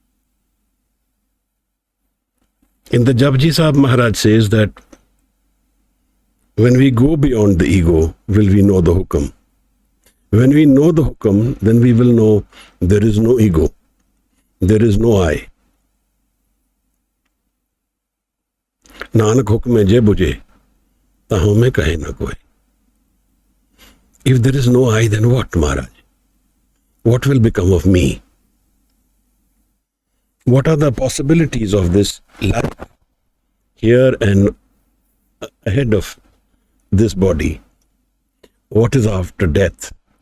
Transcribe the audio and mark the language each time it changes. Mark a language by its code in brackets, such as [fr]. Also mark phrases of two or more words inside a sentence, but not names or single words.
[en] In the Japji Sahib, Maharaj says that when we go beyond the ego, will we know the hukam. When we know the hukam, then we will know there is no ego, there is no I. [pa] ਨਾਨਕ ਹੁਕਮੈ ਜੇ ਬੁਝੈ, ਤ ਹਉਮੈ ਕਹੈ ਨ ਕੋਇ. [en] If there is no I, then what, Maharaj? What will become of me? What are the possibilities of this life here and ahead of this body? What is after death?